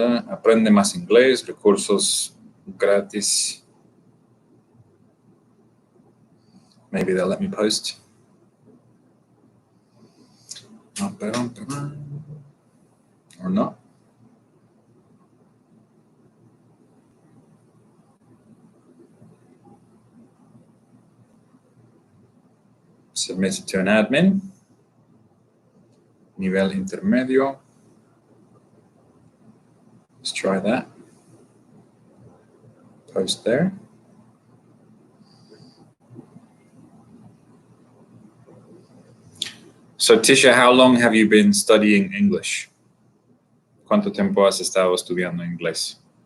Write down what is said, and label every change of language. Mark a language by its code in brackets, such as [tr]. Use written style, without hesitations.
[es] Aprende más inglés, recursos gratis. [en] Maybe they'll let me post. Or not. Submit it to an admin. [es] Nivel intermedio. [en] Let's try that. Post there. So Tisha, how long have you been studying English? [es] ¿Cuánto tiempo has estado estudiando inglés?